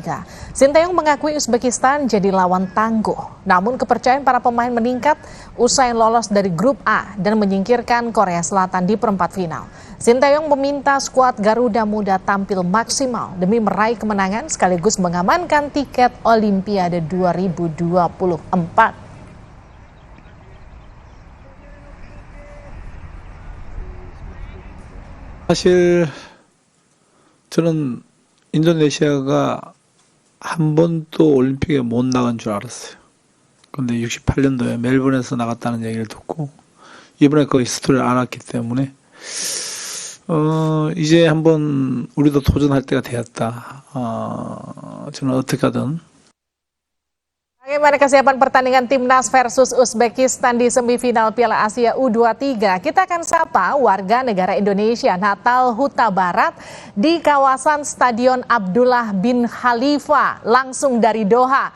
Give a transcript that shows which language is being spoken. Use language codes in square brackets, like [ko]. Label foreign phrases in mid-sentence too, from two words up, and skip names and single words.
[id] Sinteyong mengakui Uzbekistan jadi lawan tangguh, namun kepercayaan para pemain meningkat usai lolos dari grup A dan menyingkirkan Korea Selatan di perempat final. Sinteyong meminta skuad Garuda Muda tampil maksimal demi meraih kemenangan sekaligus mengamankan tiket Olimpiade 2024. [ko] 사실 저는 인도네시아가 한 번도 올림픽에 못 나간 줄 알았어요. 근데 68년도에 멜번에서 나갔다는 얘기를 듣고 이번에 그 스토리를 알았기 때문에 이제 한번 우리도 도전할 때가 되었다. 저는 어떻게 하든. [id] Bagaimana kesiapan pertandingan Timnas versus Uzbekistan di semifinal Piala Asia U23? Kita akan sapa warga negara Indonesia Natal Huta Barat di kawasan Stadion Abdullah bin Khalifa langsung dari Doha.